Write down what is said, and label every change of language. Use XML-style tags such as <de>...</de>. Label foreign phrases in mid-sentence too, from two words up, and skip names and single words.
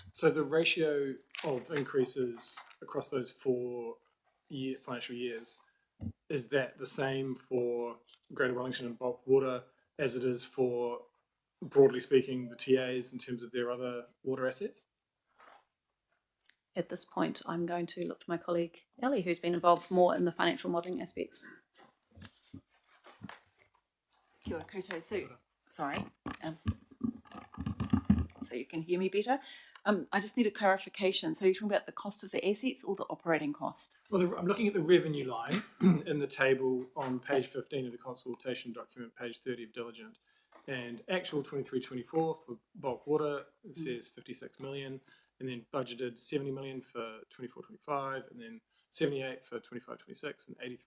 <en>So the ratio of increases across those 4 financial years, is that the same for Greater Wellington and bulk water as it is for, broadly speaking, the TAs in terms of their other water assets? At this point, I'm going to look to my colleague Ellie, who's been involved more in the financial modelling aspects.</en> <mi>Kia ora koutou.</mi> <en>Sorry, so you can hear me better. I just need a clarification. So you're talking about the cost of the assets or the operating cost? Well, I'm looking at the revenue line in the table on page 15 of the consultation document, page 30 of diligent, and actual 23-24 for bulk water, it says 56 million, and then budgeted 70 million for 24-25, and then 78 for 25-26, and 83.</en>